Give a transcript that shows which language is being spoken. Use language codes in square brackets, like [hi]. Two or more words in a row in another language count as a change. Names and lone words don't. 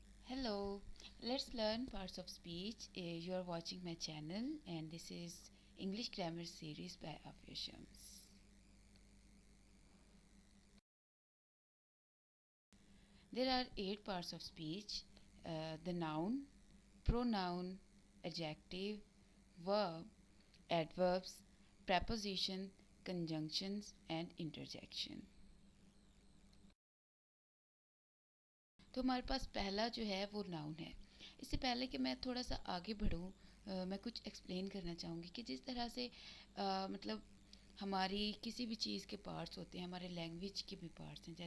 [en] Hello, let's learn parts of speech. You are watching my channel and this is English Grammar series by Afia Shams. There are 8 parts of speech: the noun, pronoun, adjective, verb, adverbs, preposition, conjunctions and interjection. [hi] तो हमारे पास पहला जो है वो नाउन है। इससे पहले कि मैं थोड़ा सा आगे बढ़ूँ, मैं कुछ एक्सप्लेन करना चाहूँगी कि जिस तरह से मतलब हमारी किसी भी चीज़ के पार्ट्स होते हैं, हमारे लैंग्वेज के भी पार्ट्स हैं।